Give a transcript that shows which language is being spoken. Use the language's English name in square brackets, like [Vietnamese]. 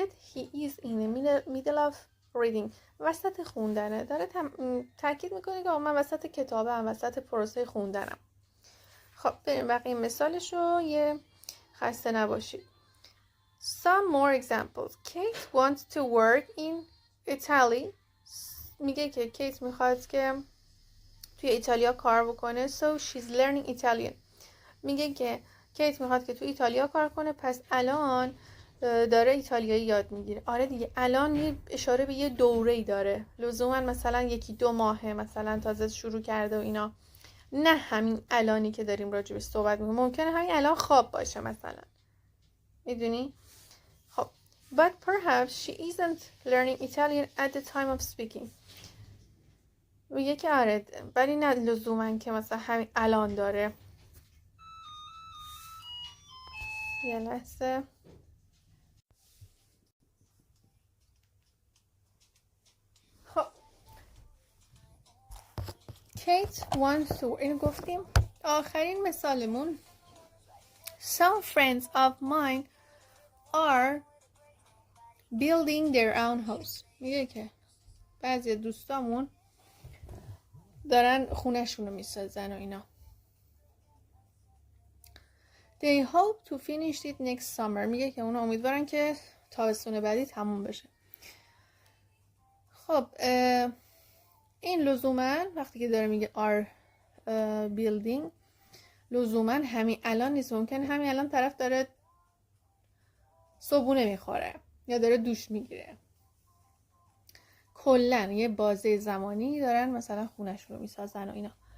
[English] He is in the middle of reading. [Persian] وسط خوندنه. داره تاکید میکنه که من وسط کتابم، وسط پروسه خوندنم. خب بریم بقیه مثالش رو. یه خسته نباشید. [English] Some more examples. Kate wants to work in Italy. [Persian] میگه که کیت میخواد که توی ایتالیا کار بکنه. [English] So she's learning Italian. [Persian] میگه که کیت میخواد که توی ایتالیا کار کنه، پس الان داره ایتالیایی یاد میگیره. آره دیگه، الان یه اشاره به یه دوره‌ای داره، لزوما مثلا 1-2 ماهه مثلا تازه شروع کرده و اینا، نه همین الانی که داریم راجبش صحبت میکنیم. ممکنه همین الان خواب باشه مثلا، میدونی؟ خب [English] but perhaps she isn't learning Italian at the time of speaking. [Persian] میگه که آره ولی نه لزوما که مثلا همین الان داره. یه لحظه. [English] خب Kate wants to. [Persian] اینو گفتیم. آخرین مثالمون. [English] Some friends of mine are building their own house. [Persian] میگه که بعضی دوستامون دارن خونه‌شون رو میسازن و اینا. [English] They hope to finish it next summer. [Persian] میگه که اونا امیدوارن که تابستون بعدی تموم بشه. خب این لزوما وقتی که داره میگه [English] are building [Persian] لزوما همین الان نیست. ممکن همین الان طرف داره صبحونه میخوره یا داره دوش میگیره، کلن یه بازه زمانی دارن مثلا خونش رو میسازن و اینا.